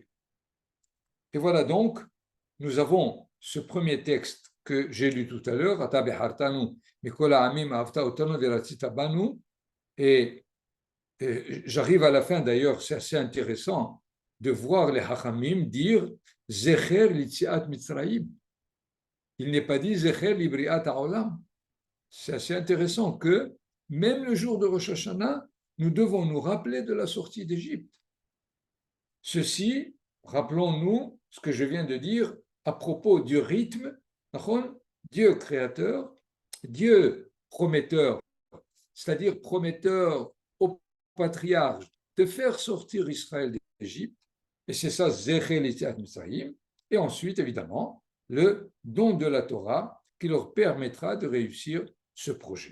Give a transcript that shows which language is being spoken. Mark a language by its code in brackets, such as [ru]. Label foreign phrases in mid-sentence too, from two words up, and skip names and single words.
[fr] Et voilà donc, nous avons ce premier texte que j'ai lu tout à l'heure, et j'arrive à la fin d'ailleurs, c'est assez intéressant de voir les Hachamim dire [he] זכר ליציאת מצרים. [fr] Il n'est pas dit [he] זכר לבריאת העולם. [fr] C'est assez intéressant que même le jour de Rosh Hashanah, nous devons nous rappeler de la sortie d'Égypte. Ceci, rappelons-nous, ce que je viens de dire à propos du rythme. Dieu créateur, Dieu prometteur, c'est-à-dire prometteur au patriarche de faire sortir Israël d'Égypte, et c'est ça, [he] זכר יציאת מצרים, [fr] et ensuite, évidemment, le don de la Torah qui leur permettra de réussir ce projet.